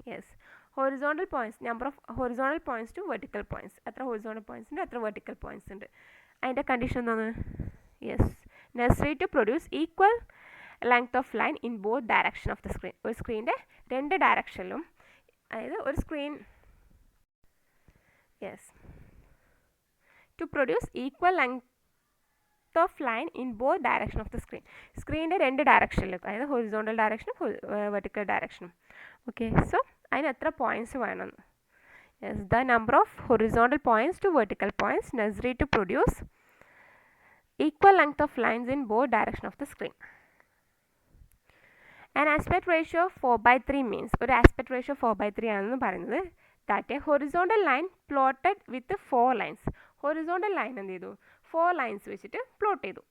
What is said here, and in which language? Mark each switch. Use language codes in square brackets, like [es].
[en] Yes, horizontal points, number of horizontal points to vertical points. [ml] Atra horizontal points und atra vertical points und അതിൻ്റെ condition എന്താണ്, [en] Yes, necessary to produce equal length of line in both direction of the screen. [ml] ഒരു സ്ക്രീനിൻ്റെ രണ്ട് ഡയറക്ഷനിലും, അതായത് ഒരു screen, [en] Yes, to produce equal length of line in both direction of the screen. [ml] സ്ക്രീനിൻ്റെ രണ്ട് ഡയറക്ഷനിലും, അതായത് horizontal ഡയറക്ഷനും vertical ഡയറക്ഷനും. Okay, so അതിന് എത്ര points വേണമെന്ന്. [en] Yes, the number of horizontal points to vertical points necessary to produce equal length of lines in both directions of the screen. An aspect ratio of 4:3 means, [ml] ഒരു aspect ratio 4:3 ആണെന്ന് പറയുന്നത്, [en] that a horizontal line plotted with 4 lines. [ml] horizontal line എന്ത് ചെയ്തു, 4 lines വെച്ചിട്ട് plot ചെയ്തു.